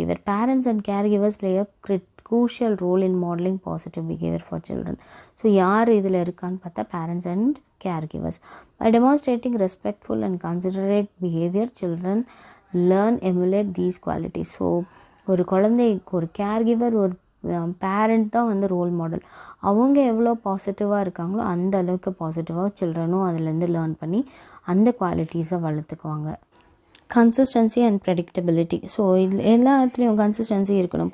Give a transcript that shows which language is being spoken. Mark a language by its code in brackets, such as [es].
[en] Parents and caregivers play a crucial role in modeling positive behavior for children. [ta] So யார் இதில் இருக்கான்னு பார்த்தா [en] parents and caregivers. By demonstrating respectful and considerate behavior, children learn emulate these qualities. [ta] So ஒரு குழந்தைக்கு ஒரு caregiver, ஒரு parent தான் வந்து ரோல் மாடல். அவங்க எவ்வளோ பாசிட்டிவாக இருக்காங்களோ அந்த அளவுக்கு பாசிட்டிவாக சில்ட்ரனும் அதுலேருந்து லேர்ன் பண்ணி அந்த குவாலிட்டிஸை வளர்த்துக்குவாங்க. [en] Consistency and predictability. [ta] ஸோ இதில் எல்லா இடத்துலையும் கன்சிஸ்டன்சி இருக்கணும்.